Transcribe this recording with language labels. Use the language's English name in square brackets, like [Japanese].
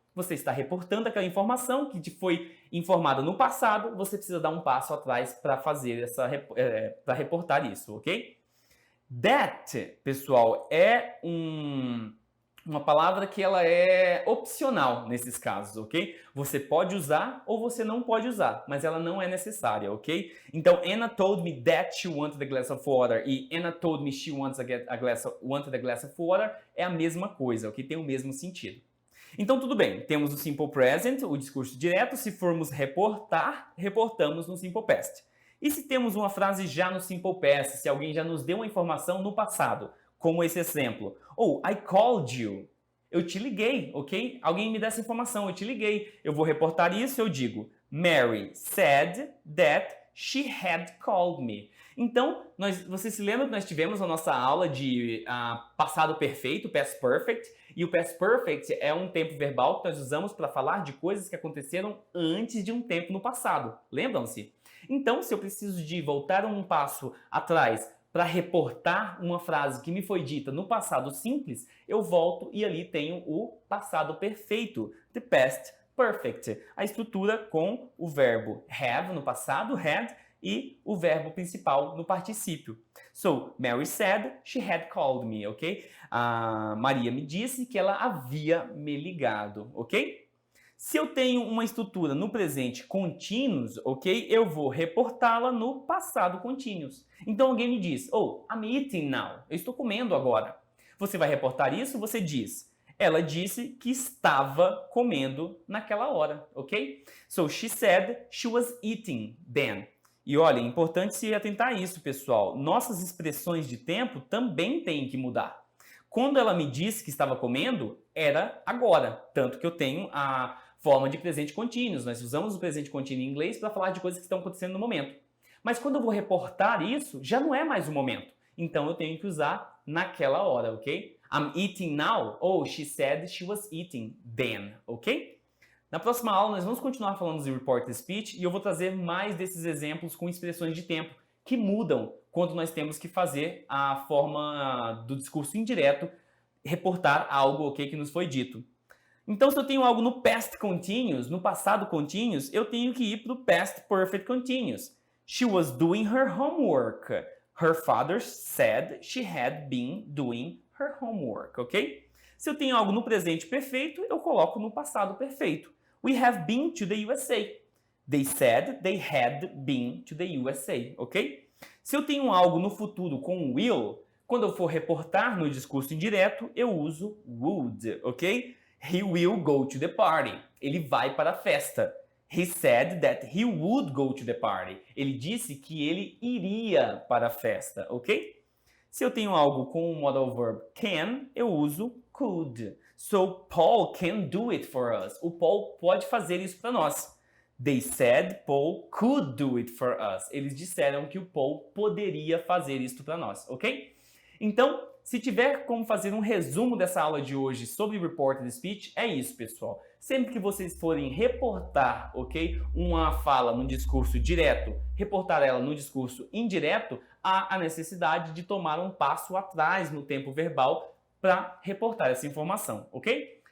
[Portuguese] Você está reportando aquela informação que te foi informada no passado, você precisa dar um passo atrás para fazer para reportar isso, ok? That, pessoal, é uma palavra que ela é opcional nesses casos, ok? Você pode usar ou você não pode usar, mas ela não é necessária, ok? [English] Então, Anna told me that she wanted a glass of water e Anna told me she wanted a glass of water [Portuguese] é a mesma coisa, ok? Tem o mesmo sentido. Então, tudo bem. Temos o simple present, o discurso direto. Se formos reportar, reportamos no simple past. E se temos uma frase já no simple past, se alguém já nos deu uma informação no passado, como esse exemplo. [English] I called you. [Portuguese] Eu te liguei, ok? Alguém me dá essa informação, eu te liguei. Eu vou reportar isso, eu digo [English] Mary said that she had called me. [Portuguese] Então, você se lembra que nós tivemos a nossa aula de passado perfeito, past perfect, e o past perfect é um tempo verbal que nós usamos para falar de coisas que aconteceram antes de um tempo no passado. Lembram-se? Então, se eu preciso de voltar um passo atrás para reportar uma frase que me foi dita no passado simples, eu volto e ali tenho o passado perfeito, the past perfect. A estrutura com o verbo have no passado, had, e o verbo principal no particípio. [English] So, Mary said she had called me, ok? [Portuguese] A Maria me disse que ela havia me ligado, ok? Se eu tenho uma estrutura no presente contínuos, ok? Eu vou reportá-la no passado contínuos. Então alguém me diz, oh, [English] I'm eating now. [Portuguese] Eu estou comendo agora. Você vai reportar isso, você diz, ela disse que estava comendo naquela hora, ok? [English] So she said she was eating then. [Portuguese] E olha, é importante se atentar a isso, pessoal. Nossas expressões de tempo também têm que mudar. Quando ela me disse que estava comendo, era agora. Tanto que eu tenho a forma de presente contínuos. Nós usamos o presente contínuo em inglês para falar de coisas que estão acontecendo no momento. Mas quando eu vou reportar isso, já não é mais o momento. Então eu tenho que usar naquela hora, ok? [English] I'm eating now. Oh, she said she was eating then, ok? [Portuguese] Na próxima aula nós vamos continuar falando de reported speech e eu vou trazer mais desses exemplos com expressões de tempo que mudam quando nós temos que fazer a forma do discurso indireto, reportar algo, ok, que nos foi dito. Então, se eu tenho algo no past continuous, no passado continuous, eu tenho que ir para o past perfect continuous. [English] She was doing her homework. Her father said she had been doing her homework, ok? [Portuguese] Se eu tenho algo no presente perfeito, eu coloco no passado perfeito. [English] We have been to the USA. They said they had been to the USA, ok? [Portuguese] Se eu tenho algo no futuro com will, quando eu for reportar no discurso indireto, eu uso would, ok? [English] He will go to the party. [Portuguese] Ele vai para a festa. [English] He said that he would go to the party. [Portuguese] Ele disse que ele iria para a festa, ok? Se eu tenho algo com o modal verb can, eu uso could. [English] So, Paul can do it for us. [Portuguese] O Paul pode fazer isso para nós. [English] They said Paul could do it for us. [Portuguese] Eles disseram que o Paul poderia fazer isso para nós, ok? Então, se tiver como fazer um resumo dessa aula de hoje sobre reported speech, é isso, pessoal. Sempre que vocês forem reportar, ok, uma fala num discurso direto, reportar ela no discurso indireto, há a necessidade de tomar um passo atrás no tempo verbal para reportar essa informação, ok?